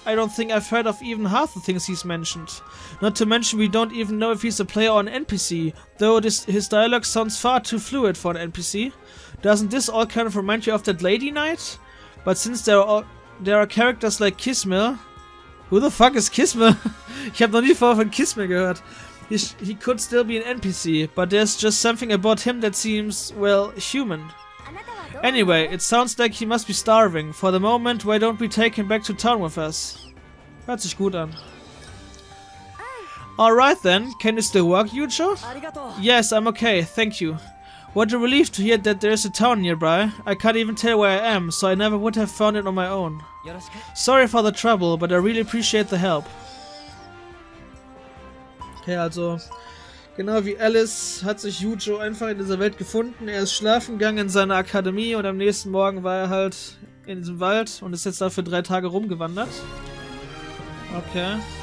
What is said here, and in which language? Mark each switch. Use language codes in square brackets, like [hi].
[en] I don't think I've heard of even half the things he's mentioned. Not to mention we don't even know if he's a player or an NPC, though his dialogue sounds far too fluid for an NPC. Doesn't this all kind of remind you of that Lady Knight? But since there are characters like Kismel... Who the fuck is Kismel? [de] Ich habe noch nie vorher von Kismel gehört. [en] He could still be an NPC, but there's just something about him that seems, well, human. Anyway, it sounds like he must be starving. For the moment, why don't we take him back to town with us? [de] Hört sich gut an. [en] Alright then, can you still walk, Yujo? Yes, I'm okay, thank you. What a relief to hear that there's a town nearby. I can't even tell where I am, so I never would have found it on my own. Sorry for the trouble, but I really appreciate the help. [de] Okay, also, genau wie Alice hat sich Yujo einfach in dieser Welt gefunden. Er ist schlafen gegangen in seiner Akademie und am nächsten Morgen war er halt in diesem Wald und ist jetzt da für 3 Tage rumgewandert. Okay.